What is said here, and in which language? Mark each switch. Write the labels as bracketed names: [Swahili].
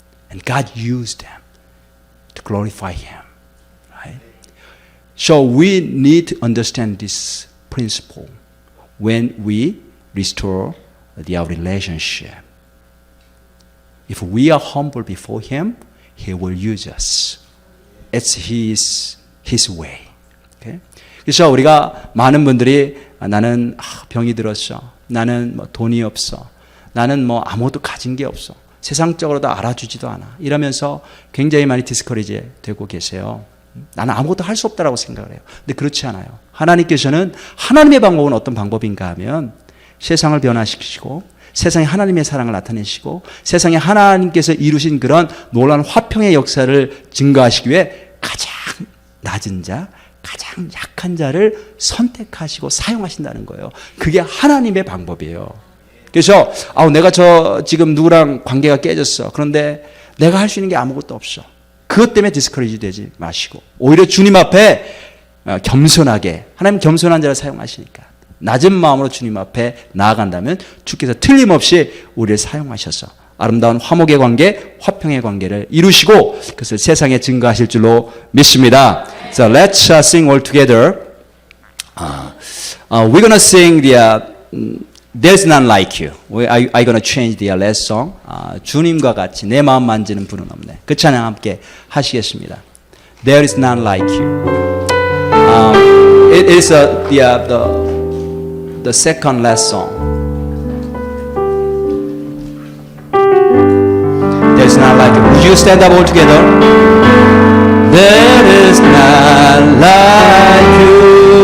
[English] And God used them to glorify Him. Right? So we need to understand this principle when we restore our relationship. If we are humble before Him, He will use us. It's His way. Okay? [Korean] 그래서 우리가 많은 분들이 나는 병이 들었어, 나는 돈이 없어, 나는 아무것도 가진 게 없어, 세상적으로도 알아주지도 않아, 이러면서 굉장히 많이 디스커리지 되고 계세요. 나는 아무것도 할 수 없다라고 생각을 해요. 근데 그렇지 않아요. 하나님께서는, 하나님의 방법은 어떤 방법인가 하면 세상을 변화시키시고 세상에 하나님의 사랑을 나타내시고 세상에 하나님께서 이루신 그런 놀라운 화평의 역사를 증거하시기 위해 가장 낮은 자, 가장 약한 자를 선택하시고 사용하신다는 거예요. 그게 하나님의 방법이에요. 그래서 내가 지금 누구랑 관계가 깨졌어. 그런데 내가 할 수 있는 게 아무것도 없어. 그것 때문에 디스커리지 되지 마시고 오히려 주님 앞에 겸손하게, 하나님 겸손한 자를 사용하시니까 낮은 마음으로 주님 앞에 나아간다면 주께서 틀림없이 우리를 사용하셔서 아름다운 화목의 관계, 화평의 관계를 이루시고 그것을 세상에 증거하실 줄로 믿습니다. [English] So let's sing all together. We're gonna sing There's none like you. I'm gonna change the last song. [Korean] 주님과 같이 내 마음 만지는 분은 없네. 그 찬양 함께 하시겠습니다. [English] There is none like you. It is the second last song. There is none like you. Would you stand up all together? There is none like you.